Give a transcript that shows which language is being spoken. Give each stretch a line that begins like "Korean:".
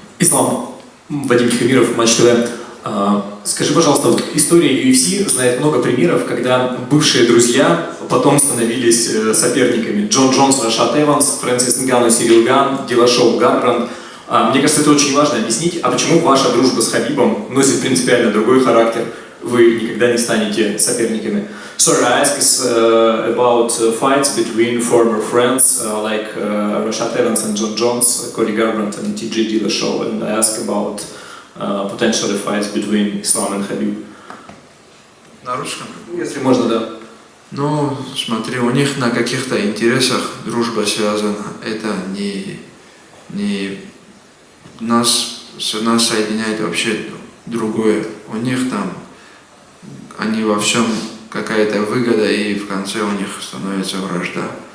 Russian: Ислам, Вадим Тихомиров, Матч ТВ. Скажи, пожалуйста, вот история UFC знает много примеров, когда бывшие друзья потом становились соперниками. Джон Джонс, Рашад Эванс, Фрэнсис Нганну, Сирил Ган, Дилашоу Гарбранд. Мне кажется, это очень важно объяснить, а почему ваша дружба с Хабибом носит принципиально другой характер? Вы никогда не станете соперниками.
English: Sorry, I ask is about fights between former friends like Rashad Evans and John Jones, Cody Garbrandt and TJ Dillashaw, and I ask about potentially fights between Islam and Khabib.
Russian: На русском? Если можно, да. Ну, смотри, у них на каких-то интересах дружба связана. Это не нас соединяет вообще другое. У них там, они во всем какая-то выгода, и в конце у них становится вражда.